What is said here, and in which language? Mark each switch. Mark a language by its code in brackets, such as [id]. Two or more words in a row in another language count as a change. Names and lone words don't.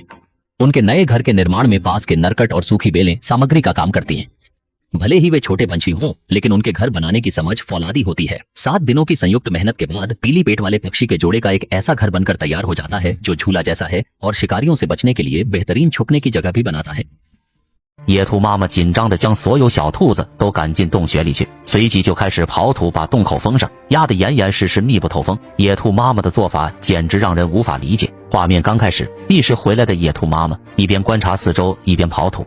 [hi] उनके नए घर के निर्माण में पास के नरकट और सूखी बेलें सामग्री का काम करती हैं। भले ही वे छोटे पंछी हों, लेकिन उनके घर बनाने की समझ फौलादी होती है। 7 दिनों की संयुक्त मेहनत के बाद पीली पेट वाले पक्षी के जोड़े का एक ऐसा घर बनकर तैयार हो जाता है जो झूला जैसा है और शिकारियों से बचने के लिए बेहतरीन छुपने की जगह भी बनाता है। [zh] 野兔妈妈紧张地将所有小兔子都赶进洞穴里去，随即就开始刨土，把洞口封上，压得严严实实，密不透风。野兔妈妈的做法简直让人无法理解。画面刚开始，觅食回来的野兔妈妈一边观察四周，一边刨土。